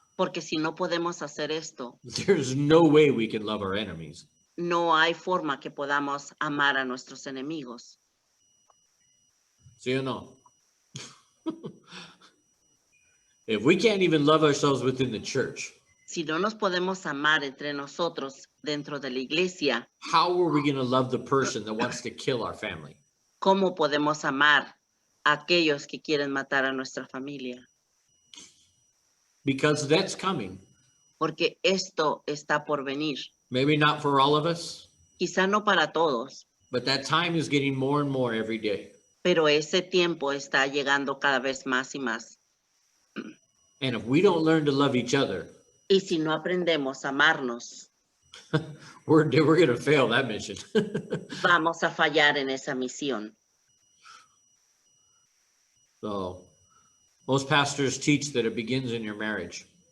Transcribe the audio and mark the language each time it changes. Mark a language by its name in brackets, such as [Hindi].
[Spanish] porque si no podemos hacer esto, [English] there's no way we can love our enemies. [Spanish] no hay forma que podamos amar a nuestros enemigos. ¿Sí o no? [English] If we can't even love ourselves within the church, [Spanish] Si no nos podemos amar entre nosotros dentro de la iglesia, [English] how are we going to love the person that wants to kill our family? [Spanish] ¿cómo podemos amar a aquellos que quieren matar a nuestra familia? [English] Because that's coming. [Spanish] Porque esto está por venir. [English] Maybe not for all of us, [Spanish] Quizá no para todos, [English] but that time is getting more and more every day. [Spanish] Pero ese tiempo está llegando cada vez más y más. [English] And if we don't learn to love each other, [Spanish] Y si no aprendemos a amarnos, [English] we're going to fail that mission. [Spanish] vamos a fallar en esa misión. [English] So most pastors teach that it begins in your marriage.